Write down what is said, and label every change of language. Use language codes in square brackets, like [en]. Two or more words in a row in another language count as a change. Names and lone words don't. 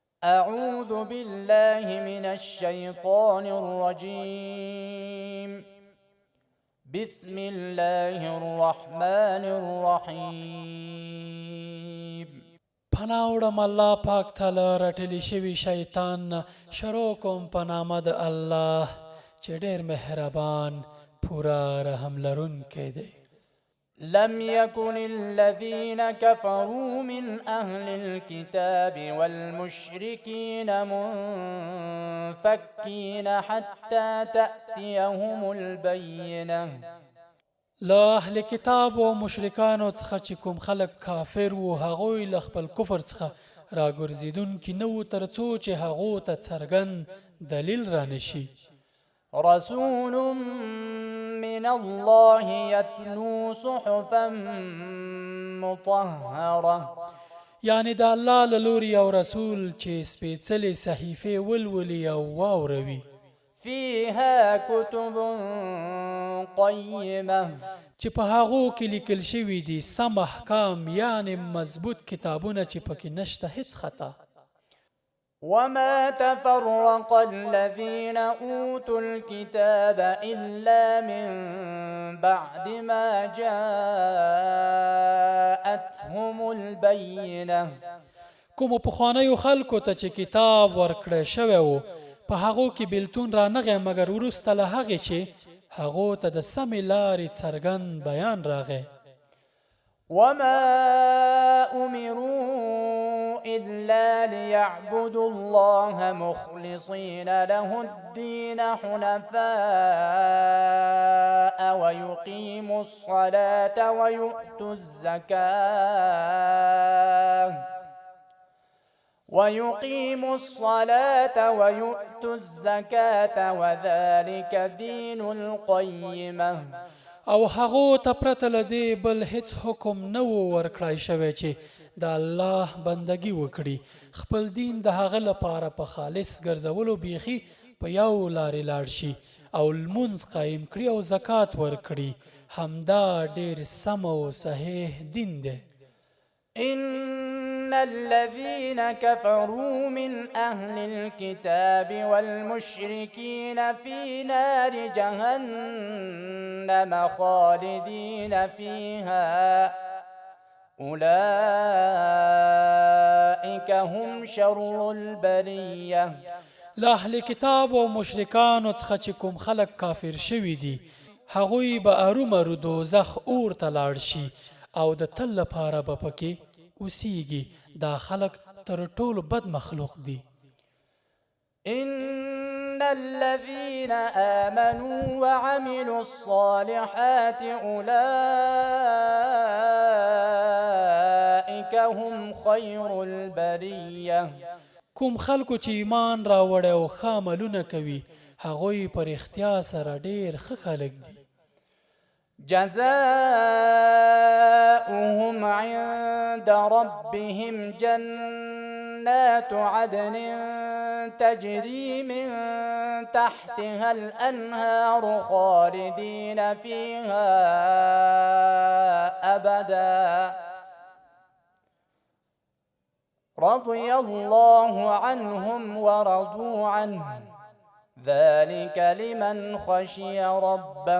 [ar] أعوذ بالله من الشيطان الرجيم بسم الله الرحمن الرحيم [ps] پناوړم الله پاک تعالی رټلی شوي شیطان نه شروع کوم په نامه د الله چې ډېر مهربان پورا رحم لرونکی دی. [ar] لم يكن الذين كفروا من أهل الكتاب والمشركين منفكين حتى تأتيهم البينة. [ps] له اهل کتاب او مشرکانو څخه چې کوم خلک کافر وو هغوی له خپل کفر څخه راګرځېدونکي نه وو تر څو چې هغو ته څرګند دلیل رانشي. [ar] رسول من الله يتلو صحفا مطهرة، [ps] یعنی د الله له لوري یو رسول چې سپېڅلې صحیفې ولولي او واوروي، [ar] فيها كتب قيمة، [ps] چې په هغو کې لیکل شوي دي سم احکام، یعنی مضبوط کتابونه چې پکې نشته هیڅ خطا. [ar] وما تفرق الذين أوتوا الكتاب إلا من بعد ما جاءتهم البينة. [ps] کومو پخوانیو خلکو ته چې کتاب ورکړی شوی و په هغو کې بېلتون رانغی مګر وروسته له هغې چې هغو ته د سمې لارې څرګند بیان راغی. [ar] وما أمروا إلا ليعبدوا الله مخلصين له الدين حنفاء ويقيموا الصلاة ويؤتوا الزكاة وذلك دين القيمة. [ps] او هغو ته پرته له دې بل هیڅ حکم نه و ورکړی شوی چې د الله بندګي وکړي، خپل دین د هغه لپاره په خالص ګرځولو بیخي په یو لارې لاړ شي او لمونځ قایم کړي او زکات ورکړي. همدا ډېر سم او صحیح دین دی. [ar] إن الذين كفروا من أهل الكتاب والمشركين في نار جهنم خالدين فيها أولئك هم شر البرية. [ps] له اهل کتاب او مشرکانو څخه چې کوم خلک کافر شوي دي هغوی به ارومرو دوزخ اور ته لاړ شي او د تل لپاره به پکې اوسیږي. دا خلک تر ټولو بد مخلوق دي. [ar] إن الذين آمنوا وعملوا الصالحات أولئك هم خير البرية. [ps] کوم خلکو چې ایمان راوړی او ښه عملونه کوي هغوی په رښتیا سره ډېر ښه خلک دي. [ar] جزاؤهم عند ربهم جنات عدن تجري من تحتها الأنهار خالدين فيها أبدا رضي الله عنهم ورضوا عنه ذلك لمن خشي ربه.